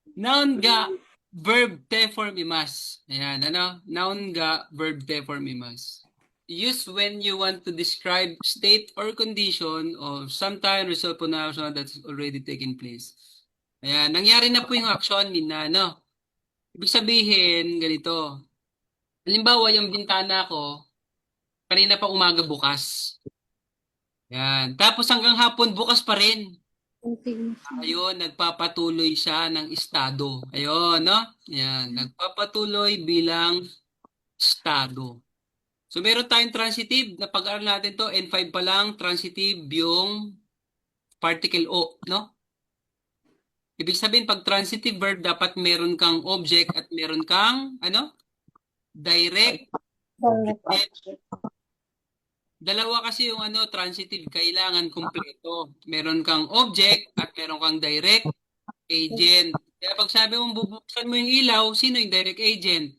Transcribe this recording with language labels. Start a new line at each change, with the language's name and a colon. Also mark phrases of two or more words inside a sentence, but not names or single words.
English: Noun ga, verb te form imas.
Filipino: Ayan, ano?
English: Noun ga, verb te form imas. Use when you want to describe state or condition of some time result
Filipino: po na
English: action that's already taken place.
Filipino: Ayan, nangyari na po yung action, Mina, no? Ibig sabihin, ganito. Halimbawa, yung bintana ko, kanina pa umaga bukas. Ayan. Tapos hanggang hapon bukas pa rin. Ayun, nagpapatuloy siya ng estado. Ayun, no? Yan, nagpapatuloy bilang estado. So, meron tayong transitive. Na pag-aaral natin to, N5 pa lang,
English: transitive yung
Filipino: particle O, no? Ibig sabihin, pag
English: transitive verb,
Filipino: dapat meron kang object at meron kang, ano? Direct. Dalawa kasi yung ano, transitive, kailangan kumpleto. Meron kang object at meron kang
English: direct agent.
Filipino: Kaya pag sabi mong bubuksan mo yung ilaw, sino yung
English: direct agent?